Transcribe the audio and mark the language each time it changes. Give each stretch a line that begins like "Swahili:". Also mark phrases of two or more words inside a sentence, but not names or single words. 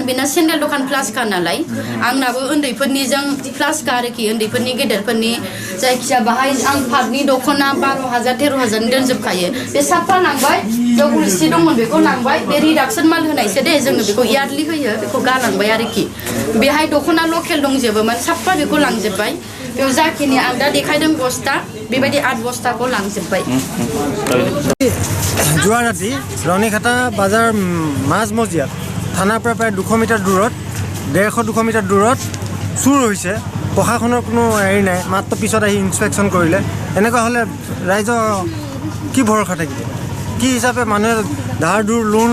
Bodo: बेना सिन्देल दखान प्लासखा नालाय आंनाबो उन्दैफोरनिजों प्लासखा आरोखि उन्दैफोरनि गेदेरफोरनि जायखिया बाहाय आं पाटनि दख'ना 12,000 13,000 दोनजोबखायो बे साफा लांबाय जगुलसि दंमोन बेखौ लांबाय बे रिडाक्सन माल होनायसो दे जोङो बेखौ इयारलि होयो बेखौ गालांबाय आरोखि बेहाय दख'ना लकेल दंजोबोमोन साफा बेखौ लांजोबबाय बेयाव जाखिनि आं दा देखायदों बस्ता बेबायदि 8 बस्ताखौ लांजोबबाय
Assamese: যোৱা ৰাতি ৰণীখাটা বাজাৰ মাজমজিয়াত থানাৰ পৰা প্ৰায় 200 মিটাৰ দূৰত 150-200 মিটাৰ দূৰত চুৰ হৈছে প্ৰশাসনৰ কোনো হেৰি নাই মাত্ৰ পিছত আহি ইনস্পেকশ্যন কৰিলে এনেকুৱা হ'লে ৰাইজৰ কি ভৰসা থাকিব কি হিচাপে মানুহে ধাৰ দূৰ লোন